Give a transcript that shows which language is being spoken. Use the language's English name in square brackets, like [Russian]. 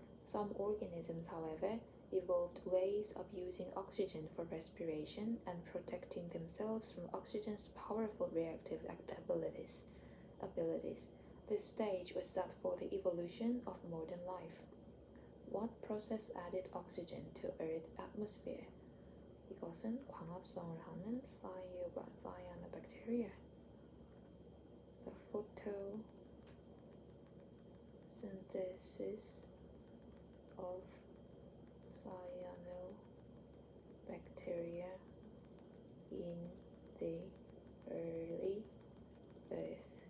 [English] Some organisms, however, evolved ways of using oxygen for respiration and protecting themselves from oxygen's powerful reactive abilities. This stage was set for the evolution of modern life. What process added oxygen to Earth's atmosphere? [Korean] 이것은 광합성을 하는 cyanobacteria. [English] The photosynthesis of cyanobacteria in the early Earth.